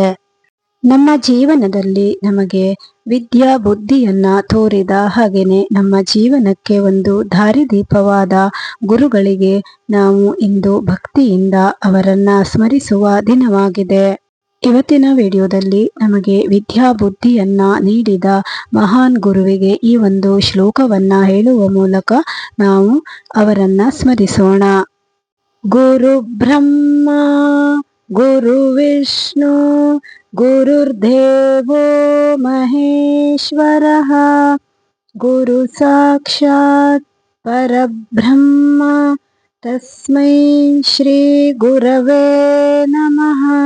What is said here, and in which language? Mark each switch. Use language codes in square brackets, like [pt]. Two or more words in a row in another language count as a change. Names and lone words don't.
[kn] ನಮ್ಮ ಜೀವನದಲ್ಲಿ ನಮಗೆ ವಿದ್ಯಾ ಬುದ್ಧಿಯನ್ನ ತೋರಿದ ಹಾಗೆಯೇ ನಮ್ಮ ಜೀವನಕ್ಕೆ ಒಂದು ದಾರಿದೀಪವಾದ ಗುರುಗಳಿಗೆ ನಾವು ಇಂದು ಭಕ್ತಿಯಿಂದ ಅವರನ್ನ ಸ್ಮರಿಸುವ ದಿನವಾಗಿದೆ. ಇವತ್ತಿನ ವಿಡಿಯೋದಲ್ಲಿ ನಮಗೆ ವಿದ್ಯಾ ಬುದ್ಧಿಯನ್ನ ನೀಡಿದ ಮಹಾನ್ ಗುರುವಿಗೆ ಈ ಒಂದು ಶ್ಲೋಕವನ್ನ ಹೇಳುವ ಮೂಲಕ ನಾವು ಅವರನ್ನ ಸ್ಮರಿಸೋಣ. [sa] ಗುರು ಬ್ರಹ್ಮ ಗುರು ವಿಷ್ಣು ಗುರುರ್ದೇವೋ ಮಹೇಶ್ವರಃ ಗುರು ಸಾಕ್ಷಾತ್ ಪರಬ್ರಹ್ಮ ತಸ್ಮೈ ಶ್ರೀ ಗುರವೇ ನಮಃ.